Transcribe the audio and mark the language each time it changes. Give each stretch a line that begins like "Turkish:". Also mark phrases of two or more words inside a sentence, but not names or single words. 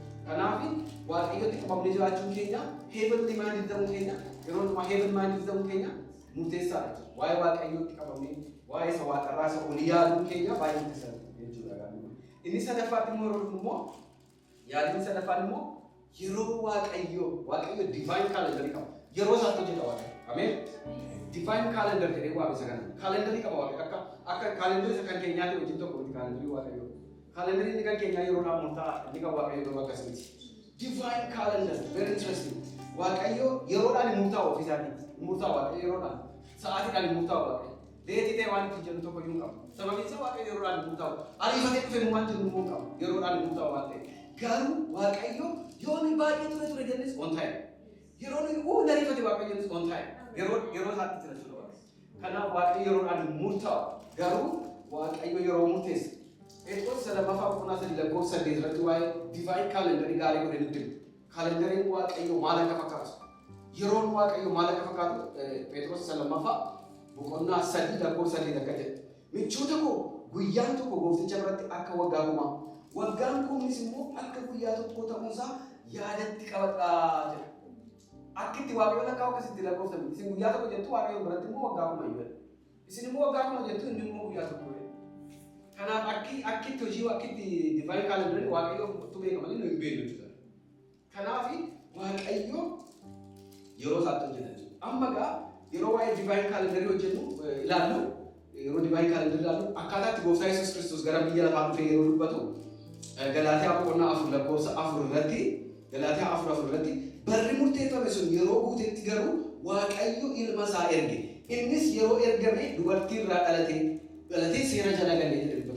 Oromo: Kanaaf waaqayyotti qabamnee jiraachuun keenya
English: heevenli maayindii
Oromo: ta'uun keenya yeroo dhumaa
English: heeven maayindii
Oromo: ta'uun keenya murteessaadha jechuudha. Waa'ee waaqayyootti qabamnee waa'ee isa waaqarraa isa olii yaaduun keenya baay'ee murteessaadha jechuudha. Inni sadaffaatti immoo yeroo dhufu immoo yaadni sadaffaan immoo yeroo waaqayyo
English: divine calendar
Oromo: qaba. Yeroo isaatti hojjeta waaqayyo. Ameen.
English: Divine calendar
Oromo: jedhee waame isa kana. Calendarii qaba waaqayyo. Akka calendar isa kan keenyaatti hojii tokko miti calendarii waaqayyo. Calendarii inni kan keenyaa yeroodhaan murtaa'a inni kan waaqayyo yeroo akkasiti.
English: Divine calendar very interesting.
Oromo: Waaqayyo yeroodhaan murtaa'a ofiisaatiin. Murtaa'a waaqayyo yeroodhaan. Sa'aatiidhaan murtaa'a waaqayyo. Leetii ta'e waan itti jedhu tokko iyyuu qabu. Sababiin isaa waaqayyo yeroodhaan murtaa'a. Ariifatee dhufe waan jiru immoo qabu. Yeroodhaan murtaa'a waan ta'e. Garuu waaqayyo yoo ni baay'ee ture jennis
English: on time.
Oromo: Yeroo ni ariifate waaqayyo jennis
English: on time.
Oromo: Yeroo isaatti jira jechuudha. Kanaaf waaqayyo yeroodhaan murtaa'a. Garuu waaqayyo yeroo murteessa. Phexros lammaffaa boqonnaa 3:8 irratti waa'ee
English: divine calendarii
Oromo: gaarii godhee nutti hima. Kalendariin waaqayyo maal akka fakkaatu. Yeroon waaqayyo maal akka fakkaatu Phexros lammaffaa boqonnaa 3:8 akka jedhe. Michoota koo guyyaan tokko goofticha biratti akka waggaa kumaa. Waggaan kunis immoo akka guyyaa tokko ta'uusaa yaadatti qabadhaa jedha. Akka itti waaqayyo lakkaa'u akkasitti lakkooftan. Isin guyyaa tokko jettu waaqayyo biratti immoo waggaa kuma jedha. Isin immoo waggaa kuma jettu inni immoo guyyaa tokko jedha. Kanaaf akkitti hojii akkitti
English: divine calendar
Oromo: waaqayyo tu beeka malee nu hin beeknu jechuudha. Kanaaf waaqayyo yeroo isaatti hojjeta. Amma gaa yeroo waa'ee
English: divine calendar
Oromo: hojjennu ilaallu yeroo
English: divine calendar
Oromo: ilaallu akkaataa itti gooftaa Yesuus Kiristoos gara biyya lafaa dhufee yeroo dubbatu Galaatiyaa boqonnaa 4:4 irratti barri murteeffame sun yeroo guutetti garuu waaqayyo ilma isaa erge. Innis yeroo ergame dubartii irraa dhalatee seera jala galee jedhe dubbatu.